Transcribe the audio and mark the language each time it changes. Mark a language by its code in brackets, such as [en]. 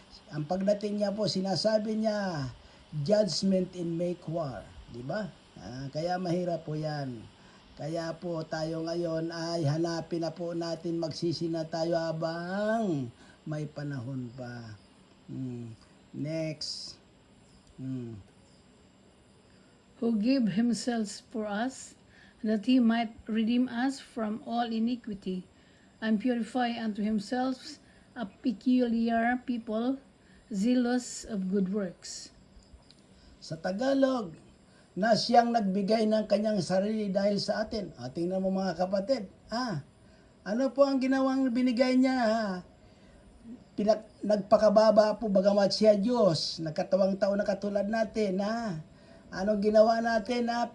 [tl] Ang pagdating niya po, sinasabi niya, [en] judgment and make war. [tl] Diba? Kaya mahirap po yan. Kaya po tayo ngayon ay hanapin na po natin, magsisi na tayo habang may panahon pa. [en] Next. Who gave himself for us, that he might redeem us from all iniquity, and purify unto himself a peculiar people, zealous of good works. [tl] Sa Tagalog, na siyang nagbigay ng kanyang sarili dahil sa atin. Tingnan mo, mga kapatid. Ano po ang ginawang binigay niya? Nagpakababa po bagamat siya Diyos. Nagkatawang tao na katulad natin. Anong ginawa natin?